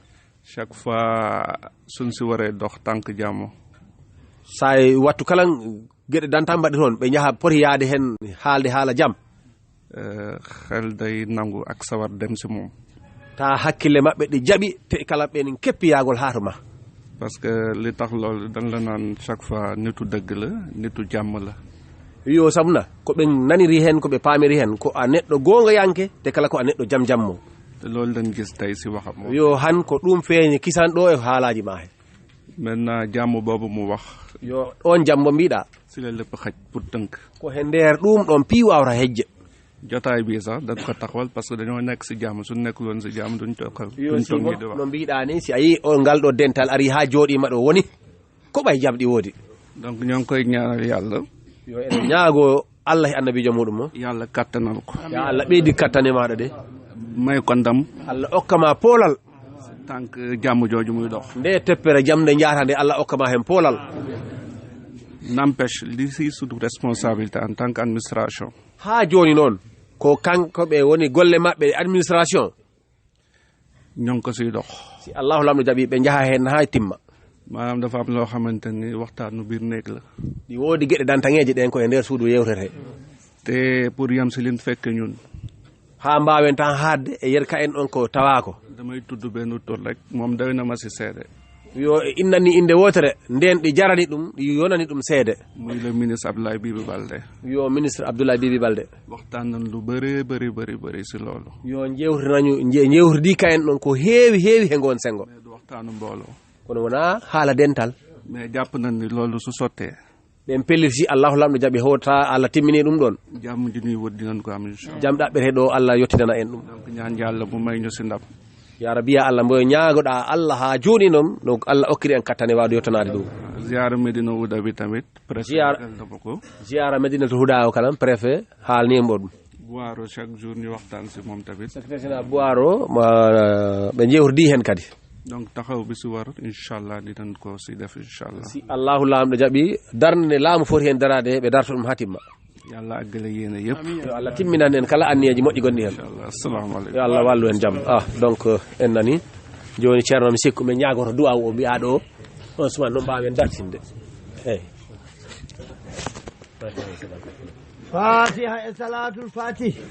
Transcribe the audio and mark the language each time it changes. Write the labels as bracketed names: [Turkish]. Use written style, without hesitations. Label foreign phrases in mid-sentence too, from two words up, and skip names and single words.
[French] chaque fois [Wolof] suñ si waree dox tànk jàmm [Fula] sa wattu kala gueɗe danta mbaɗi toon ɓe jaaha poti yaade hen haalde haala jaam [Wolof] xel day nangu ak sawar dem si moom [Fula] ta hakkille maɓɓe ɗe jaɓi te kala ɓenin keppi yaagol haatu ma [French] parce que [Wolof] li tax loolu dañ la naan [French] chaque fois [Wolof] nitu dëgg la nitu jàmm la [Fula] yo sabuna ko ɓe naniri hen ko ɓe paamiri hen ko a neɗɗo gonga yanke te kala ko a neɗɗo jam jammo [Wolof] te loolu dañ gis tey si waxam [Fula] yo han ko ɗum feeñi kisan ɗo e haalaji ma he [Wolof] maintenant jàmm boobu mu wax [Fula] yo ɗon jammo mbiɗa [Wolof] si la lépp xaj pour tënk [Fula] ko he nder ɗum ɗon pii wawta hejje [Wolof] jotaay bi sax dañ ko taxawal [French] parce que [Wolof] dañoo nekk si jàmm suñ nekkul woon si jàmm duñ toog [Fula] di wax no mbiɗa ni si a yi o ngal ɗo dental ari ha jooɗima ɗo woni ko ɓay jamɗi woodi [Wolof] donc ñoo ngi koy ñaanal yàlla [Fula] yo eɗen ñaago Allah e annabijo muɗum o [Wolof] yàlla kattanal ko [Fula] ya Allah ɓeydi kattane maɗa de [Wolof] may ko ndam [Fula] Allah okkama poolal [Wolof] tant que jàmm jooju muy dox. [Fula] nde teppere jam nde jaata nde Allah okkama hen poolal. [Wolof] N'empêche li si suñu [French] responsabilité en tant qu'administration. [Fula] ha joni noon ko kankoɓe woni golle maɓɓe administration [Wolof] ñoo ngi ko siy dox. [Fula] si allahu lamɗo jaaɓi ɓe jaaha hen ha timma. [Wolof] maanaam dafa am loo xamante ni waxtaanu biir néeg la. [Fula] ɗi woodi gueɗe dantaŋeje ɗen koye nder suudu yewtete. [Wolof] te pour yam si liñ fekk ñun. [Fula] ha mbawen tan haadde e yer ka en ɗon ko tawako. [Wolof] damay tudd benn tur rek moom doy na ma si seede. [Fula] yo innani inde wotere nden ɗi jarani ɗum ɗi yonani ɗum seede. [Wolof] muy [French] le ministre [Wolof] Abdoulaye Bibi Baldé. [Fula] yo ministre Abdoulaye Bibi Baldé. [Wolof] waxtaan nañ lu bëri si loolu. [Fula] yo jewtirdi ka en ɗon ko heewi he gon sengo. [Wolof] mais du waxtaanu mbooloo. [Fula] kono wona haala dental. [Wolof] mais jàpp nañ ni loolu su sottee. [Fula] ɓen pelliti allahu lamɗo jaaɓi hota Allah timmini ɗum ɗon. [Wolof] jàmm ji ñuy wut dinañ ko am inchallah. [Fula] jam ɗaɓɓete ɗo Allah yettinana en ɗum. [Wolof] donc ñaan yàlla mu may ñu si ndam. [Arabic] يا رب يا الله [Fula] mboyo ñaagoɗa Allah ha joni noon donc Allah okkiri en kattane wawde yettanade ɗum. [Wolof] ziara Medina Huda bi tamit. [Fula] ziara Medinatul Huda o kalam préfet haalni mbo ɗum. [Wolof] Boiro chaque jour ñu waxtaan si moom tamit. [Fula] secrétaire général Boiro ɓe jewrdi hen kadi. [Wolof] donc taxaw bi si war inchallah dinañ ko si def inchallah. [Fula] si allahu lamɗo jaaɓi darde nde laamu foti hen darade ɓe darto ɗum ha timma. [Wolof] yàlla àggale yéene yëpp. [Fula] yo Allah timminan en kala anniyeji moƴƴi gonɗi hen. [Arabic] إن شاء الله السلام عليكم. [Fula] yo Allah wallu en jaam donc en nani joni ceerno mi sikku min ñagoto duwaw o mbiya ɗo on suman noon mbawen dartinde eyyi. fatiha e [Arabic] صلاة الفاتح.